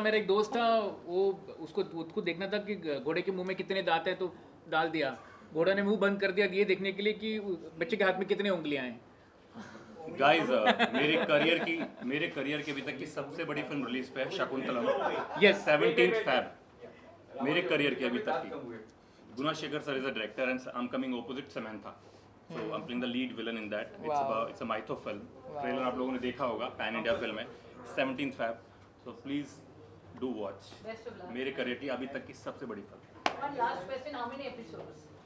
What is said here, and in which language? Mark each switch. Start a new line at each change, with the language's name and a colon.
Hindi: मेरा एक दोस्त था, वो उसको देखना था कि घोड़े के मुंह में कितने दांत है, तो डाल दिया. घोड़ा ने मुंह बंद कर दिया ये देखने के लिए कि बच्चे के हाथ में कितने उंगलियां हैं. गाइस मेरे करियर की अभी तक की सबसे बड़ी फिल्म रिलीज पे है शकुंतलम.
English: Yes.
Hindi: 17th Feb मेरे करियर की अभी तक की.
English: Gunashekhar sir is a director and I'm coming opposite Samantha. So I'm playing the lead villain in that. It's a mytho film.
Hindi: Trailer आप लोगों ने देखा होगा, pan India film है.
English: 17th Feb. So please do watch. Best of luck.
Hindi: मेरे career की अभी तक की सबसे बड़ी film.
English: One last question: how many episodes?